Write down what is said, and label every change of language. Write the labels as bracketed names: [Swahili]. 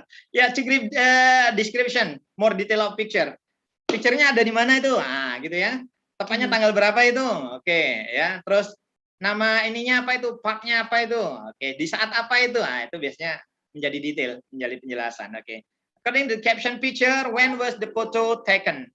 [English] Ya, to give description, more detail of picture. [Indonesian] Picture-nya ada di mana itu? Gitu ya. Tepatnya tanggal berapa itu? Oke, ya. Terus nama ininya apa itu? Partnya apa itu? Oke, di saat apa itu? Itu biasanya menjadi detail, menjadi penjelasan. Oke. [English] According to the caption picture, when was the photo taken?